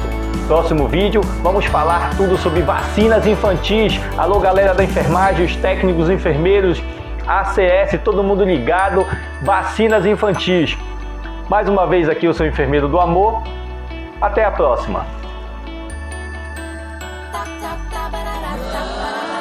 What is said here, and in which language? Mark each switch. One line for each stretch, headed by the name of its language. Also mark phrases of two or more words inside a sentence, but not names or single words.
Portuguese: Próximo vídeo vamos falar tudo sobre vacinas infantis. Alô galera da enfermagem, os técnicos, enfermeiros, ACS, todo mundo ligado, vacinas infantis. Mais uma vez aqui o seu enfermeiro do amor, Até a próxima! Ta ta ta ba da da ta ba